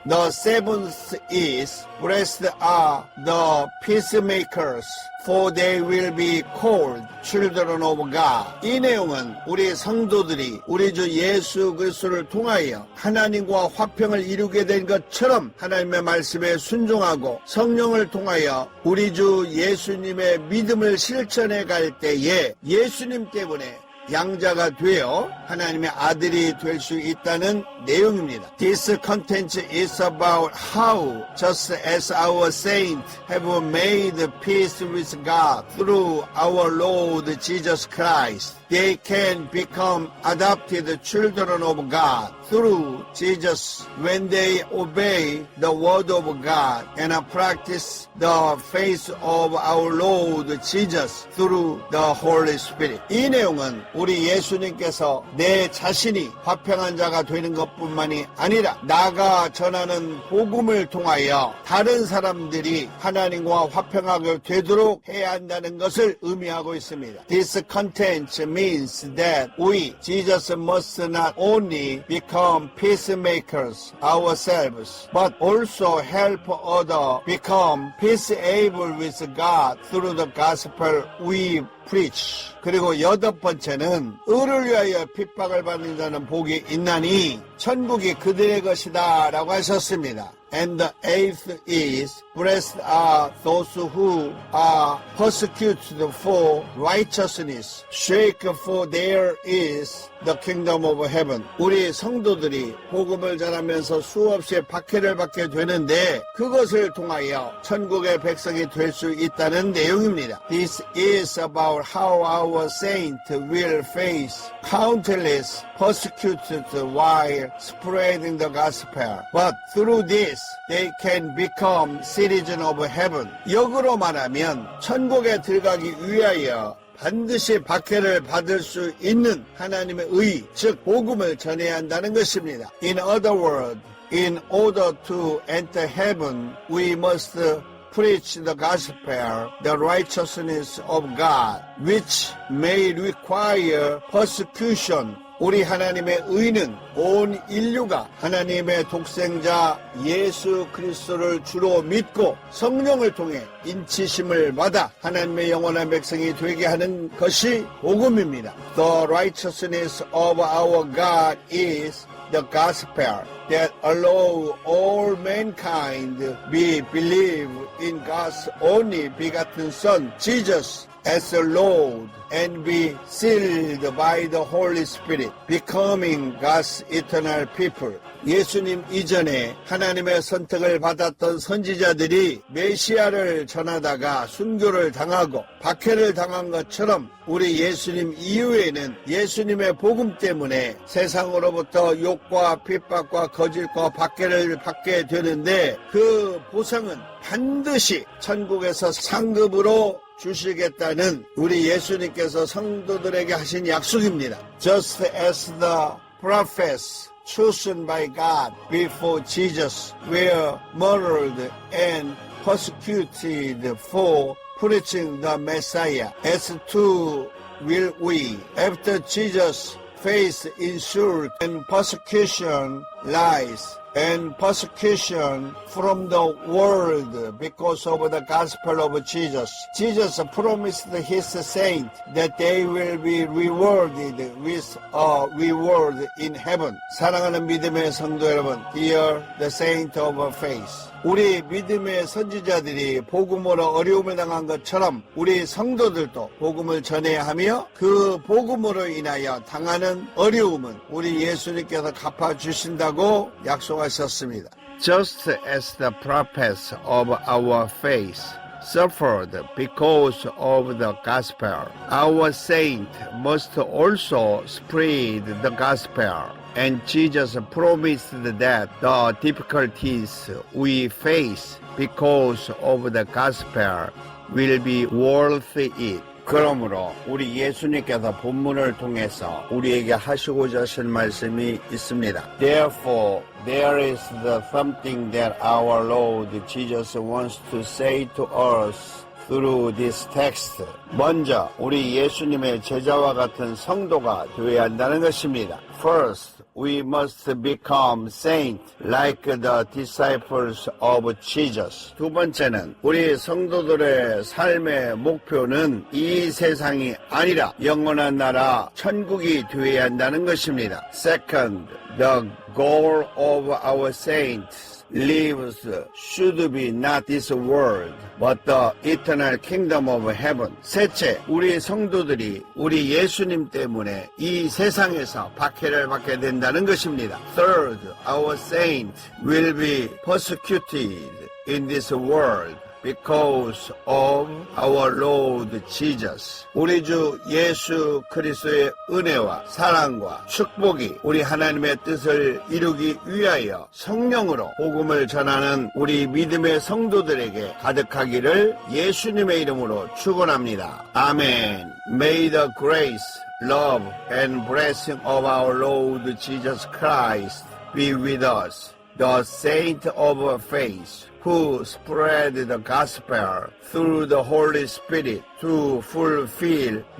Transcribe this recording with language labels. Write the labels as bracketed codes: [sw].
[en] The seventh is, blessed are the peacemakers, for they will be called children of God. [ko] 이 내용은 우리 성도들이 우리 주 예수 그리스도를 통하여 하나님과 화평을 이루게 된 것처럼 하나님의 말씀에 순종하고 성령을 통하여 우리 주 예수님의 믿음을 실천해 갈 때에 예수님 때문에 양자가 되어 하나님의 아들이 될 수 있다는 내용입니다. [en] This content is about how, just as our saints have made peace with God through our Lord Jesus Christ, they can become adopted children of God through Jesus when they obey the word of God and practice the faith of our Lord Jesus through the Holy Spirit. [ko] 이 내용은 우리 예수님께서 내 자신이 화평한 자가 되는 것뿐만이 아니라 나가 전하는 복음을 통하여 다른 사람들이 하나님과 화평하게 되도록 해야 한다는 것을 의미하고 있습니다. [en] This content means that we, Jesus, must not only become become peacemakers ourselves, but also help others become peaceable with God through the gospel we preach. [ko] 그리고 8번째는 의를 위하여 핍박을 받는 자는 복이 있나니 천국이 그들의 것이다 라고 하셨습니다. [en] And the eighth is, blessed are those who are persecuted for righteousness, sake for there is the kingdom of heaven. [ko] 우리 성도들이 복음을 전하면서 수없이 박해를 받게 되는데 그것을 통하여 천국의 백성이 될 수 있다는 내용입니다. [en] This is about how our saints will face countless persecutions while spreading the gospel. But through this, they can become citizens of heaven. [ko] 역으로 말하면 천국에 들어가기 위하여 반드시 박해를 받을 수 있는 하나님의 의, 즉 복음을 전해야 한다는 것입니다. [en] In other words, in order to enter heaven, we must preach the gospel, the righteousness of God, which may require persecution. [ko] 우리 하나님의 의는 온 인류가 하나님의 독생자 예수 그리스도를 주로 믿고 성령을 통해 인치심을 받아 하나님의 영원한 백성이 되게 하는 것이 복음입니다. [en] The righteousness of our God is the gospel that allow all mankind be believe in God's only begotten Son, Jesus, as the Lord, and be sealed by the Holy Spirit, becoming God's eternal people. [ko] 예수님 이전에 하나님의 선택을 받았던 선지자들이 메시아를 전하다가 순교를 당하고 박해를 당한 것처럼 우리 예수님 이후에는 예수님의 복음 때문에 세상으로부터 욕과 핍박과 거짓과 박해를 받게 되는데 그 보상은 반드시 천국에서 상급으로 주시겠다는 우리 예수님께서 성도들에게 하신 약속입니다. [en] Just as the prophets chosen by God before Jesus were murdered and persecuted for preaching the Messiah, as too will we. After Jesus faced insult and persecution, lies, and persecution from the world because of the gospel of Jesus. Jesus promised his saints that they will be rewarded with a reward in heaven. [ko] 사랑하는 믿음의 성도 여러분, [en] dear the saint of faith. [ko] 우리 믿음의 선지자들이 복음으로 어려움을 당한 것처럼 우리 성도들도 복음을 전해야 하며 그 복음으로 인하여 당하는 어려움은 우리 예수님께서 갚아주신다고 약속하셨습니다. [en] Just as the prophets of our faith suffered because of the gospel, our saint must also spread the gospel. And Jesus promised that the difficulties we face because of the gospel will be worth it. [ko] 그러므로 우리 예수님께서 본문을 통해서 우리에게 하시고자 하신 말씀이 있습니다. [en] Therefore, there is something that our Lord Jesus wants to say to us through this text. [ko] 먼저 우리 예수님의 제자와 같은 성도가 되어야 한다는 것입니다. [en] First, we must become saints like the disciples of Jesus. [ko] 두 번째는 우리 성도들의 삶의 목표는 이 세상이 아니라 영원한 나라 천국이 되어야 한다는 것입니다. [en] Second, the goal of our saints lives should be not this world, but the eternal kingdom of heaven. [ko] 셋째, 우리 성도들이 우리 예수님 때문에 이 세상에서 박해를 받게 된다는 것입니다. [en] Third, our saints will be persecuted in this world because of our Lord Jesus. [ko] 우리 주 예수 그리스도의 은혜와 사랑과 축복이 우리 하나님의 뜻을 이루기 위하여 성령으로 복음을 전하는 우리 믿음의 성도들에게 가득하기를 예수님의 이름으로 축원합니다. 아멘. [en] May the grace, love, and blessing of our Lord Jesus Christ be with us, the saint of faith, who spread the gospel through the Holy Spirit to fulfill will of our God. In Jesus' name, I pray.